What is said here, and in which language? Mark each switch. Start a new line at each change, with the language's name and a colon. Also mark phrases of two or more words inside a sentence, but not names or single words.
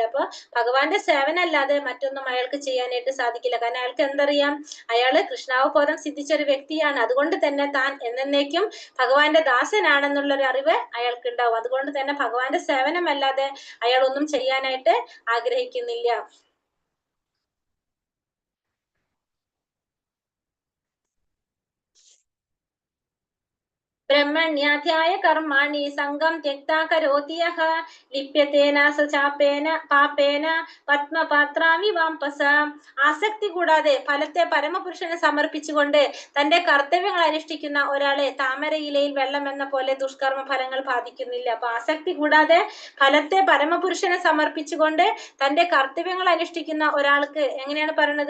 Malayalam: അപ്പൊ ഭഗവാന്റെ സേവനം അല്ലാതെ മറ്റൊന്നും അയാൾക്ക് ചെയ്യാനായിട്ട് സാധിക്കില്ല. കാരണം അയാൾക്ക് എന്തറിയാം? അയാള് കൃഷ്ണാവബോധം സിദ്ധിച്ച ഒരു വ്യക്തിയാണ്. അതുകൊണ്ട് തന്നെ താൻ എന്നേക്കും ഭഗവാന്റെ ദാസനാണെന്നുള്ളൊരു അറിവ് അയാൾക്ക് ഉണ്ടാവും. അതുകൊണ്ട് തന്നെ ഭഗവാന്റെ സേവനമല്ലാതെ അയാൾ ഒന്നും ചെയ്യാനായിട്ട് ആഗ്രഹിക്കുന്നില്ല.
Sanskrit: ब्रह्मण्याध्याय कर्माणि संगम त्यक्ता करोति यः लिप्यतेन स चापेन पापेन പത്മപാത്രാവിവാംപസ.
Malayalam: ആസക്തി കൂടാതെ ഫലത്തെ പരമപുരുഷന് സമർപ്പിച്ചുകൊണ്ട് തന്റെ കർത്തവ്യങ്ങൾ അനുഷ്ഠിക്കുന്ന ഒരാളെ താമരയിലയിൽ വെള്ളം എന്ന പോലെ ദുഷ്കർമ്മ ഫലങ്ങൾ ബാധിക്കുന്നില്ല. അപ്പൊ ആസക്തി കൂടാതെ ഫലത്തെ പരമപുരുഷന് സമർപ്പിച്ചുകൊണ്ട് തന്റെ കർത്തവ്യങ്ങൾ അനുഷ്ഠിക്കുന്ന ഒരാൾക്ക് എങ്ങനെയാണ് പറയുന്നത്?